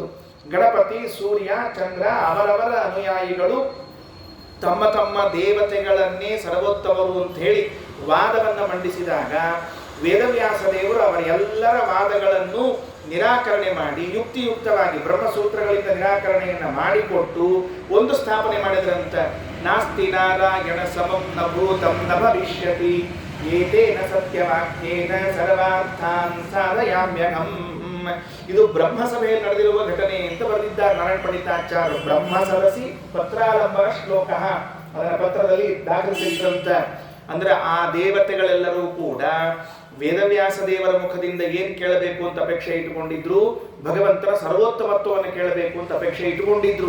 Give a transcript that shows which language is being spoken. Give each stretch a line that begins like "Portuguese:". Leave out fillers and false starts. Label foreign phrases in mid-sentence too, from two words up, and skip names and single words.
Kannada: ಗಣಪತಿ, ಸೂರ್ಯ, ಚಂದ್ರ ಅವರವರ ಅನುಯಾಯಿಗಳು ತಮ್ಮ ತಮ್ಮ ದೇವತೆಗಳನ್ನೇ ಸರ್ವೋತ್ತಮರು ಅಂತ ಹೇಳಿ ವಾದವನ್ನ ಮಂಡಿಸಿದಾಗ, ವೇದವ್ಯಾಸ ದೇವರು ಅವರ ಎಲ್ಲರ ವಾದಗಳನ್ನು ನಿರಾಕರಣೆ ಮಾಡಿ ಯುಕ್ತಿಯುಕ್ತವಾಗಿ ಬ್ರಹ್ಮಸೂತ್ರಗಳಿಂದ ನಿರಾಕರಣೆಯನ್ನ ಮಾಡಿಕೊಟ್ಟು ಒಂದು ಸ್ಥಾಪನೆ ಮಾಡಿದ್ರಂತ.
Sanskrit: ನಾಸ್ತಿ ನಾರಾಯಣ ಸಮಂ ನ ಭೂತಂ ನ ಭವಿಷ್ಯತಿ ಏತೇನ ಸತ್ಯವಾಕ್ಯೇನ ಸರ್ವಾರ್ಥಾನ್ ಸಾಧಯಾಮ್ಯಹಂ.
Kannada: ಇದು ಬ್ರಹ್ಮಸಭೆಯಲ್ಲಿ ನಡೆದಿರುವ ಘಟನೆ ಅಂತ ಬರೆದಿದ್ದಾರೆ ನಾರಾಯಣ ಪಂಡಿತಾಚಾರ್ಯರು. ಬ್ರಹ್ಮ ಸರಸಿ ಪತ್ರಾಲಂಬ ಶ್ಲೋಕ, ಅದರ ಪತ್ರದಲ್ಲಿ ದಾಖಲಿಸಿದ್ರಂತ. ಅಂದ್ರೆ ಆ ದೇವತೆಗಳೆಲ್ಲರೂ ಕೂಡ ವೇದವ್ಯಾಸ ದೇವರ ಮುಖದಿಂದ ಏನ್ ಕೇಳಬೇಕು ಅಂತ ಅಪೇಕ್ಷೆ ಇಟ್ಟುಕೊಂಡಿದ್ರು, ಭಗವಂತನ ಸರ್ವೋತ್ತಮತ್ವವನ್ನು ಕೇಳಬೇಕು ಅಂತ ಅಪೇಕ್ಷೆ ಇಟ್ಟುಕೊಂಡಿದ್ರು.